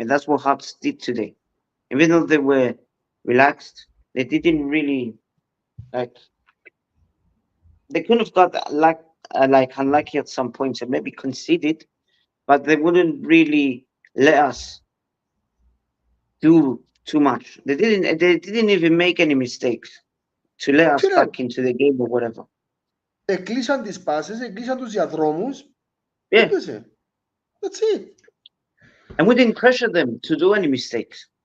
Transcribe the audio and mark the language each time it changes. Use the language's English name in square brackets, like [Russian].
[English] And that's what Hearts did today. Even though they were relaxed, they didn't really they couldn't have got like unlucky at some points and maybe conceded, but they wouldn't really let us do too much. They didn't even make any mistakes to let us back into the game or whatever. [Greek] Εκλείσαν τις πάσες, εκλείσαν τους διαδρόμους. [English] Yeah. That's it. And we didn't pressure them to do any mistakes.